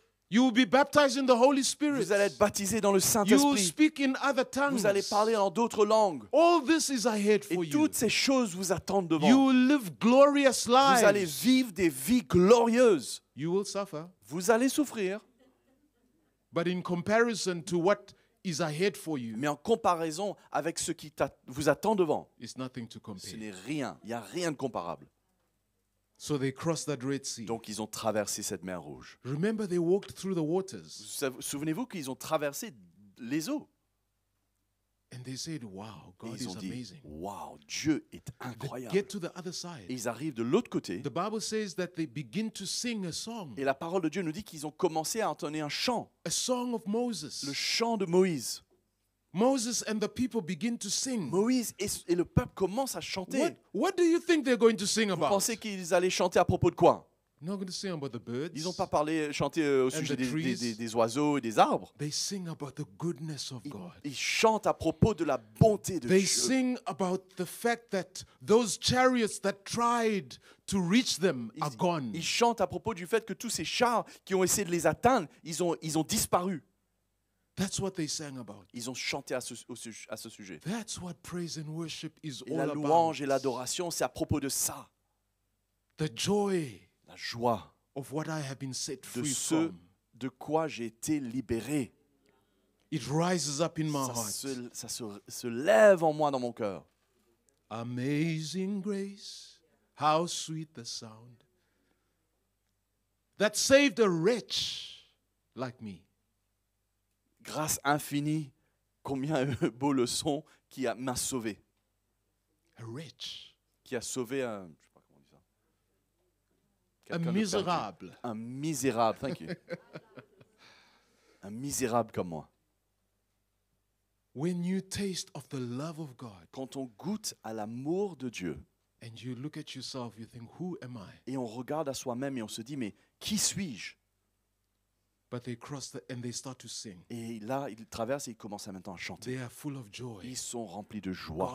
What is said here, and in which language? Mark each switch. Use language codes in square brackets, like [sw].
[en] You will be baptized in the Holy Spirit. [fr] Vous allez être baptisés dans le [en] You will [fr] Saint-Esprit. [en] speak in other tongues. [fr] Vous allez parler en d'autres langues. [en] All this is ahead [fr] Et [en] for you. [fr] toutes ces choses vous attendent devant. [en] You will live glorious [fr] Vous allez [en] lives. [fr] vivre des vies glorieuses. [en] You will suffer. [fr] Vous allez souffrir. [en] But in comparison to what is ahead for you, [fr] Mais en comparaison avec ce qui vous attend devant, [en] it's nothing to [fr] ce [en] compare. [fr] n'est rien. Il n'y a rien de comparable. [en] So they crossed that Red Sea. [fr] Donc ils ont traversé cette mer rouge. [en] Remember, they walked through the waters [fr] Souvenez-vous qu'ils ont traversé les eaux. [en] and they said, wow, [fr] Et [en] God [fr] ils [en] is [fr] ont dit, [en] amazing. [fr] waouh, Dieu est [en] They [fr] incroyable. [en] get to the other side. [fr] Et ils arrivent de l'autre côté. [en] The Bible says that they begin to sing a song [fr] Et la parole de Dieu nous dit qu'ils ont commencé à entonner un chant, [en] of Moses. [fr] le chant de Moïse. [en] Moses and the people begin to sing. [fr] Moïse et le peuple commencent à chanter. [en] What do you think they're going to sing [fr] Vous [en] about? [fr] pensez qu'ils allaient chanter à propos de quoi? [en] Not going to sing about the birds. [fr] Ils n'ont pas chanté au sujet [en] the trees. [fr] des oiseaux et des arbres. [en] They sing about the goodness of God. [fr] Ils chantent à propos de la bonté de [en] They [fr] Dieu. [en] sing about the fact that those chariots that tried to reach them are gone. [fr] Ils chantent à propos du fait que tous ces chars qui ont essayé de les atteindre, ils ont disparu. [en] That's what they sang about. [fr] Ils ont chanté à ce sujet. [en] That's what praise and worship is [fr] Et [en] all [fr] la [en] about. [fr] louange et l'adoration, c'est à propos de ça. [en] The joy [fr] La joie [en] of what I have been set [fr] de [en] free [fr] ce [en] from. [fr] de quoi j'ai été libéré. [en] It rises up in my [fr] Ça, [en] heart. [fr] se lève en moi, dans mon cœur. [en] Amazing grace, how sweet the sound that saved a wretch like me. [fr] Grâce infinie, combien beau le son qui m'a sauvé. [en] A wretch. [fr] Qui a sauvé un... Je sais pas comment on dit ça. [en] A [fr] Quelqu'un de perdu. [en] miserable. [fr] Un misérable, [en] thank you. [fr] Un misérable comme moi. [en] When you taste of the love of God [fr] Quand on goûte à l'amour de Dieu [en] and you look at yourself, you think, who am I? [fr] et on regarde à soi-même et on se dit, mais qui suis-je? [en] But they cross and they start to sing. [fr] Et là, ils traversent et ils commencent maintenant à chanter. [en] They are full of joy. [fr] Ils sont remplis de joie.